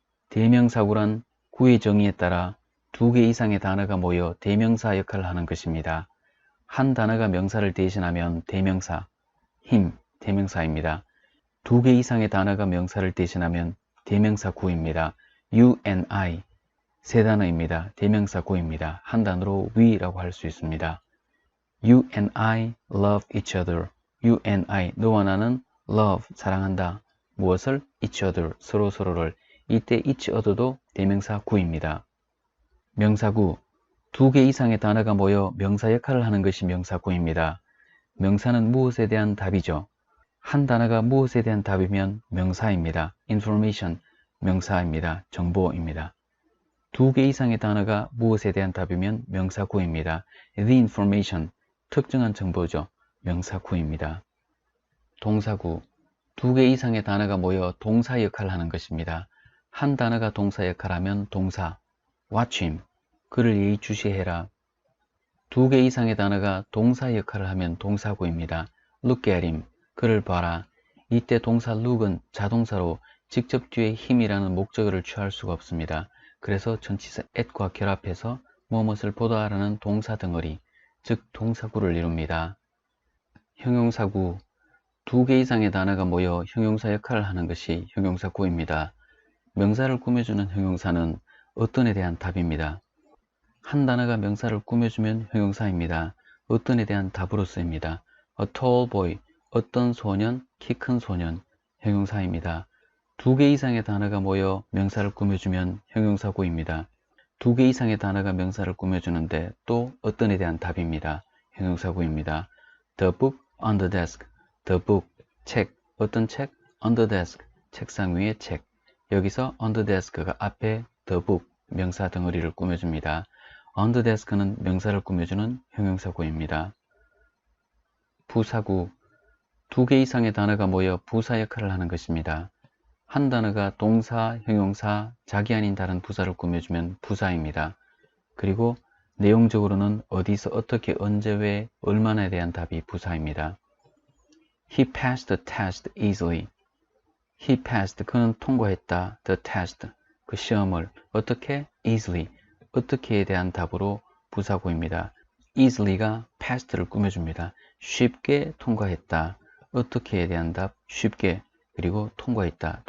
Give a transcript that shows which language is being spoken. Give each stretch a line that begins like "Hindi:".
Korean: 대명사구란 구의 정의에 따라 2개 이상의 단어가 모여 대명사 역할을 하는 것입니다. 한 단어가 명사를 대신하면 대명사, him, 대명사입니다. 2개 이상의 단어가 명사를 대신하면 대명사 구입니다.
English: you and I,
Korean: 세 단어입니다. 대명사 구입니다. 한 단어로 we라고 할 수 있습니다.
English: You and I love each other. You and I,
Korean: 너와 나는
English: love,
Korean: 사랑한다. 무엇을?
English: each other,
Korean: 서로서로를. 이때
English: each other
Korean: 도 대명사 구입니다. 명사구, 2개 이상의 단어가 모여 명사 역할을 하는 것이 명사구입니다. 명사는 무엇에 대한 답이죠. 한 단어가 무엇에 대한 답이면 명사입니다. information, 명사입니다. 정보입니다. 2개 이상의 단어가 무엇에 대한 답이면 명사구입니다.
English: the information,
Korean: 특정한 정보죠. 명사구입니다. 동사구, 2개 이상의 단어가 모여 동사 역할을 하는 것입니다. 한 단어가 동사 역할하면 동사,
English: watch him,
Korean: 그를 예의주시해라. 2개 이상의 단어가 동사 역할을 하면 동사구입니다.
English: look at him,
Korean: 그를 봐라. 이때 동사 look은 자동사로 직접 뒤에 힘이라는 목적어를 취할 수가 없습니다. 그래서 전치사 at과 결합해서 무엇을 보다라는 동사 덩어리, 즉 동사구를 이룹니다. 형용사구, 2개 이상의 단어가 모여 형용사 역할을 하는 것이 형용사구입니다. 명사를 꾸며주는 형용사는 어떤에 대한 답입니다. 한 단어가 명사를 꾸며주면 형용사입니다. 어떤에 대한 답으로 쓰입니다.
English: A tall boy,
Korean: 어떤 소년, 키 큰 소년, 형용사입니다. 2개 이상의 단어가 모여 명사를 꾸며주면 형용사구입니다. 2개 이상의 단어가 명사를 꾸며주는데 또 어떤에 대한 답입니다. 형용사구입니다.
English: The book on the desk, the book,
Korean: 책, 어떤 책?
English: on the desk,
Korean: 책상 위의 책. 여기서 on the desk가 앞에
English: the book,
Korean: 명사 덩어리를 꾸며줍니다.
English: on the desk
Korean: 는 명사를 꾸며주는 형용사구입니다. 부사구, 2개 이상의 단어가 모여 부사 역할을 하는 것입니다. 한 단어가 동사, 형용사, 자기 아닌 다른 부사를 꾸며주면 부사입니다. 그리고 내용적으로는 어디서, 어떻게, 언제, 왜, 얼마나에 대한 답이 부사입니다.
English: He passed the test easily. He passed,
Korean: 그는 통과했다.
English: The test,
Korean: 그 시험을. 어떻게? easily, 어떻게에 대한 답으로 부사구입니다. easily가 past를 꾸며줍니다. 쉽게 통과했다. 어떻게에 대한 답, 쉽게, 그리고 통과했다.